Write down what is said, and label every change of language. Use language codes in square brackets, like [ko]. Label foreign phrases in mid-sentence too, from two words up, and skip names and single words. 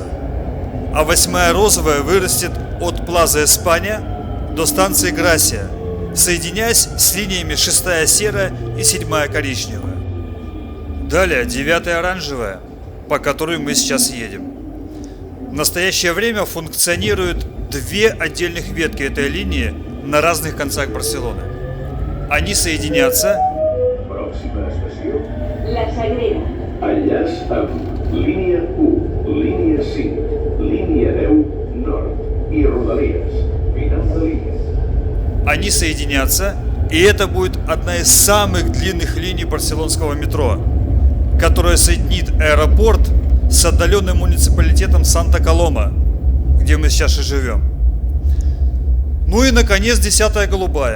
[ru] А 8-я розовая вырастет от Плаза Эспания до станции Грасия, соединяясь с линиями 6-я серая и 7-я коричневая. Далее 9-я оранжевая, по которой мы сейчас едем. В настоящее время функционируют 2 отдельных ветки этой линии на разных концах Барселоны. Они соединятся [ca] línia 1, línia 5, línia 10 nord и Rodalies. Final de línia. [ru] Они соединятся, и это будет одна из самых длинных линий барселонского метро, которая соединит аэропорт с отдаленным муниципалитетом Санта-Колома, где мы сейчас и живем. Ну и, наконец, 10-я голубая.